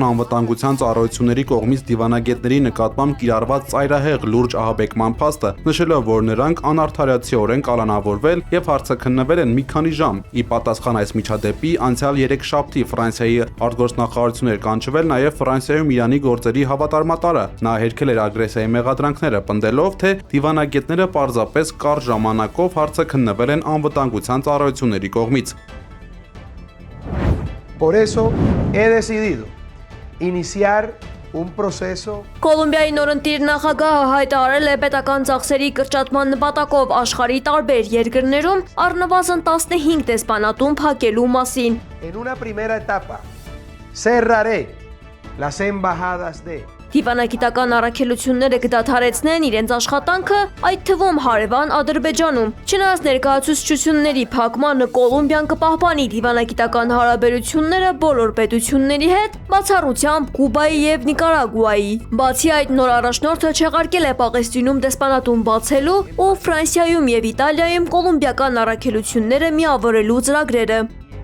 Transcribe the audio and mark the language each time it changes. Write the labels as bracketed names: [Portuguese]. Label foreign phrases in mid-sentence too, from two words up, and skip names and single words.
[Armenian] անվտանգության ծառայությունների կողմից դիվանագետների նկատմամբ կիրառված ծայրահեղ լուրջ ահաբեկման փաստը, նշելով, որ նրանք անարդարացիորեն կալանավորվել եւ հարցաքննվել են մի քանի ժամ։ Ի պատասխան այս միջադեպի անցյալ 3 շաբթի Ֆրանսիայի արտգործնախարարությունն էր կանչվել նաեւ Ֆրանսիայում Իրանի գործերի հավատարմատարը։ Նա հերքել էր ագրեսիայի մեղադրանքները, պնդելով, թե դիվանագետները պարզապես կարճ ժամանակով հարցաքննվել են անվտանգության ծառայությունների կողմից։ [Spanish] Por eso he decidido iniciar un proceso [Armenian] Կոլումբիայի նորընտիր նախագահը հայտարարել է պետական ծախսերի կրճատման նպատակով աշխարհի տարբեր երկրներում առնվազն 15 դեսպանատուն փակելու մասին։ [Spanish] en una primera etapa. Cerraré las embajadas de [Armenian] Դիվանագիտական առաքելությունները կդադարեցնեն իրենց աշխատանքը, այդ թվում հարևան Ադրբեջանում։ Չնայած ներկայացուցչությունների փակմանը Կոլումբիան կպահպանի դիվանագիտական հարաբերությունները բոլոր պետությունների հետ, բացառությամբ Կուբայի եւ Նիկարագուայի։ Բացի այդ, նոր առաջնորդը չեղարկել է Պաղեստինում դեսպանատուն բացելու ու Ֆրանսիայում եւ Իտալիայում կոլումբիական առաքելությունները միավորելու ծրագրերը։